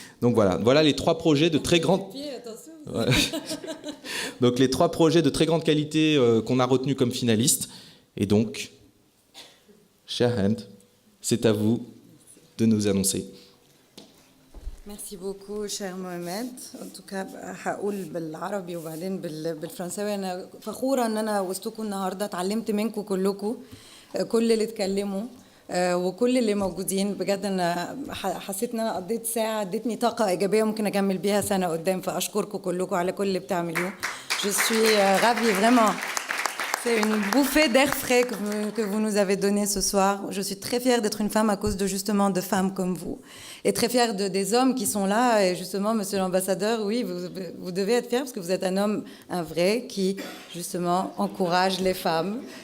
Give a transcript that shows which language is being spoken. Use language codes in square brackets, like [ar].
[fr] Donc voilà les 3 projets de très grande... Ouais. Donc les 3 projets de très grande qualité qu'on a retenus comme finalistes. Et donc, cher Hand, c'est à vous de nous annoncer. Merci beaucoup cher Mohamed. En tout cas [ar] هقول بالعربي وبعدين بالفرنساوي. أنا فخورة إن أنا وسطكم النهاردة اتعلمت منكم كلكم كل اللي اتكلموا وكل اللي موجودين. بجد أنا حسيت إن أنا قضيت ساعة ادتني طاقة إيجابية ممكن أكمل بيها سنة قدام. فأشكركم كلكم على كل اللي بتعملوه. [fr] Je suis ravie vraiment. C'est une bouffée d'air frais que vous nous avez donné ce soir. Je suis très fière d'être une femme à cause de justement de femmes comme vous. Et très fière des hommes qui sont là. Et justement, monsieur l'ambassadeur, oui, vous devez être fier parce que vous êtes un homme, un vrai, qui justement encourage les femmes.